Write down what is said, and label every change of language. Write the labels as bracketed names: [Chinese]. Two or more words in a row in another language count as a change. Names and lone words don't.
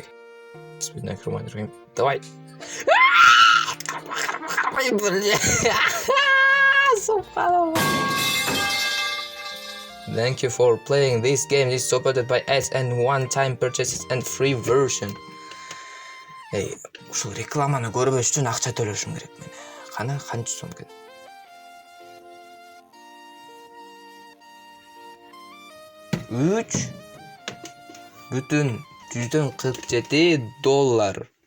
[Arabic] بسم الله الرحمن الرحيم. [Russian] Давай. Субханаллах. [English] Thank you for playing this game. This is supported by ads and one-time purchases and free version. [Kyrgyz] Ушул рекламаны көрбөш үчүн акча төлөшүм керек мен. Канча сом экен? $3,47.